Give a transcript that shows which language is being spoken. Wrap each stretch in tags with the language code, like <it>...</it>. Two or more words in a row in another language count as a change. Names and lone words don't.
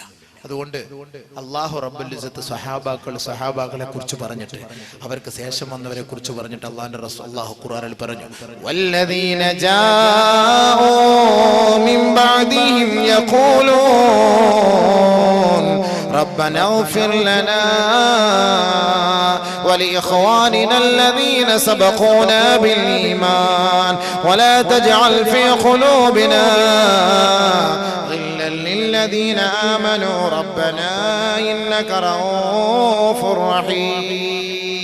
<ml>അതുകൊണ്ട് അല്ലാഹു റബ്ബുൽ ഇസ്സത്ത് സഹാബാക്കളെ കുറിച്ച് പറഞ്ഞിട്ട് അവർക്ക് ശേഷം വന്നവരെ കുറിച്ച് പറഞ്ഞിട്ട് അല്ലാഹുവിന്റെ റസൂൽ അല്ലാഹു ഖുർആനിൽ പറഞ്ഞു,</ml> <ar>والذين جاءوا من بعدهم يقولون ربنا اغفر لنا ولإخواننا الذين سبقونا بالإيمان ولا تجعل في قلوبنا غلا للذين آمنوا ربنا إنك رؤوف رحيم.</ar>